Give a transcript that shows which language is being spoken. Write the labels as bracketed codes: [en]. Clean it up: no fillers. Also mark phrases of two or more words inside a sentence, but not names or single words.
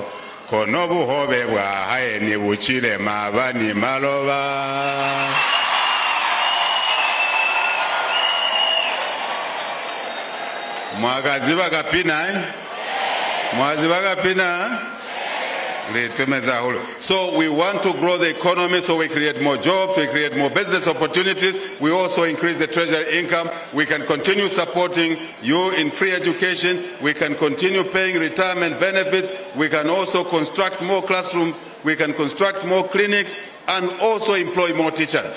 [loz] Konobu hobe bwa haye ni Hichilema abani maloba. Mwagaziba kapina Mwaziba kapina [en] So we want to grow the economy so we create more jobs, we create more business opportunities, we also increase the treasury income, we can continue supporting you in free education, we can continue paying retirement benefits, we can also construct more classrooms, we can construct more clinics, and also employ more teachers.